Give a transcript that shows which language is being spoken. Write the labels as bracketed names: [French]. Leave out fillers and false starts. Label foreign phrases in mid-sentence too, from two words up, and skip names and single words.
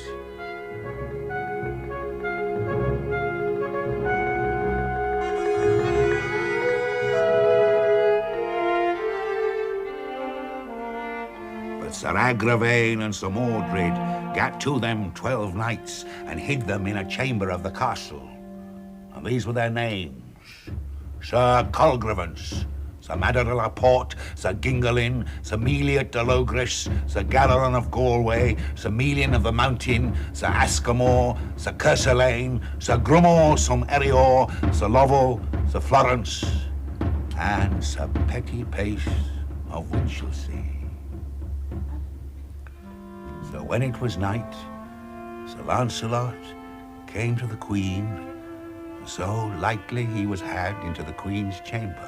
[English] But Sir Agravaine and Sir Mordred gat to them 12 knights, and hid them in a chamber of the castle. And these were their names: Sir Colgrevance, Sir Mador de la Porte, Sir Gingalin, Sir Meliot de Logris, Sir Galaran of Galway, Sir Melian of the Mountain, Sir Ascamore, Sir Kerselane, Sir Grumor, Sir Erior, Sir Lovel, Sir Florence, and Sir Petty Pace of Winchelsea. So when it was night, Sir Lancelot came to the Queen, so lightly he was had into the Queen's chamber.